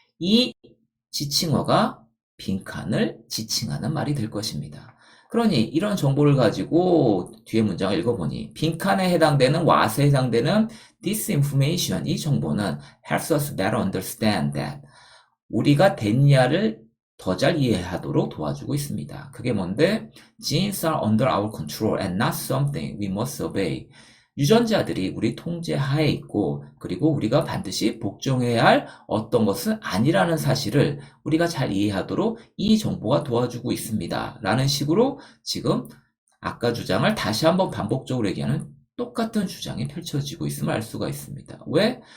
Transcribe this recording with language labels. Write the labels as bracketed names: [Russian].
[Korean] 이 지칭어가 빈칸을 지칭하는 말이 될 것입니다. 그러니 이런 정보를 가지고 뒤에 문장을 읽어보니 빈칸에 해당되는 what에 해당되는 disinformation, 이 정보는 [English] helps us better understand that [Korean] 우리가 됐냐를 더 잘 이해하도록 도와주고 있습니다. 그게 뭔데? [English] Genes are under our control and not something we must obey. [Korean] 유전자들이 우리 통제 하에 있고 그리고 우리가 반드시 복종해야 할 어떤 것은 아니라는 사실을 우리가 잘 이해하도록 이 정보가 도와주고 있습니다. 라는 식으로 지금 아까 주장을 다시 한번 반복적으로 얘기하는 똑같은 주장이 펼쳐지고 있음을 알 수가 있습니다. 왜?